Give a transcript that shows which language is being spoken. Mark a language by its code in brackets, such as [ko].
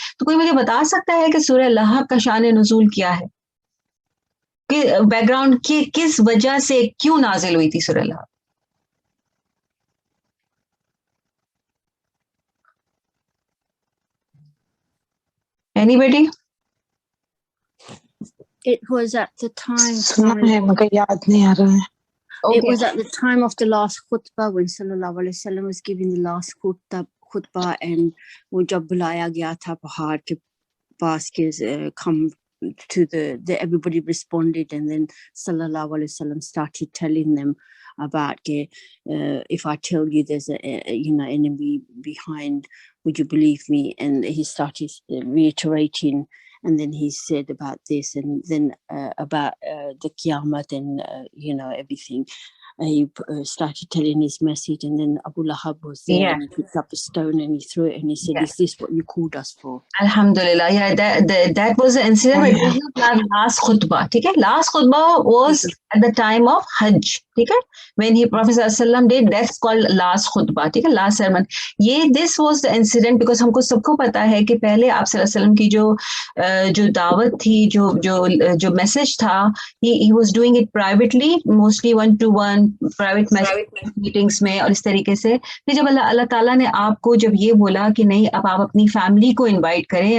[ur] تو کوئی مجھے بتا سکتا ہے کہ سورہ لہب کا شان نزول کیا ہے، بیک گراؤنڈ کی کس وجہ سے کیوں نازل ہوئی تھی سورہ لہب؟ [en] Anybody? It was at the time. [ur] سنا ہے مگر یاد نہیں آ رہا ہے. [en] It was at the time of the last khutbah when Sallallahu Alaihi Wasallam was giving the last khutbah, and [ur] وہ جب بلایا گیا تھا پہاڑ کے پاس کے [en] come to the everybody responded, and then Sallallahu Alaihi Wasallam started telling them about if I tell you there's a enemy behind, would you believe me? And he started reiterating, and then he said about this, and then about the Qiyamah and everything. He started telling his message, and then Abu Lahab was there, and he picked up a stone and he threw it, and he said, "Is this what you called us for?" Alhamdulillah, yeah, that was the incident. But it was not last khutbah. Okay, last khutbah was at the time of Hajj. Okay, when Prophet sallallahu alaihi wasallam did, that's called last khutbah. Okay, last sermon. This was the incident because [ur] ہم کو سب کو پتا ہے کہ پہلے آپ صلی اللہ علیہ وسلم کی جو دعوت تھی، جو میسج تھا، [en] he was doing it privately, mostly 1-to-1 private meetings [ur] میں، اور اس طریقے سے. پھر جب اللہ تعالیٰ نے آپ کو جب یہ بولا کہ نہیں، اب آپ اپنی فیملی کو انوائٹ کریں.